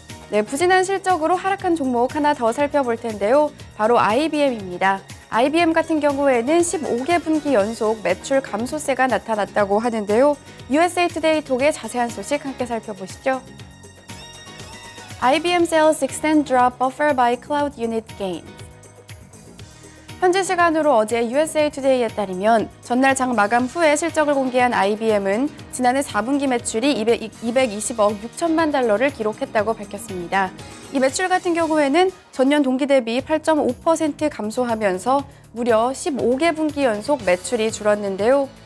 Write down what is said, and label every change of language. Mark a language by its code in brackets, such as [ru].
[ko] 네, 부진한 실적으로 하락한 종목 하나 더 살펴볼 텐데요. 바로 IBM입니다. IBM 같은 경우에는 15개 분기 연속 매출 감소세가 나타났다고 하는데요. USA Today 통해 자세한 소식 함께 살펴보시죠. [en] IBM sales extend drop buffer by cloud unit gains. [ko] 현지 시간으로 어제 USA Today에 따르면 전날 장 마감 후에 실적을 공개한 IBM은 지난해 4분기 매출이 220억 6천만 달러를 기록했다고 밝혔습니다. 이 매출 같은 경우에는 전년 동기 대비 8.5% 감소하면서 무려 15개 분기 연속 매출이 줄었는데요.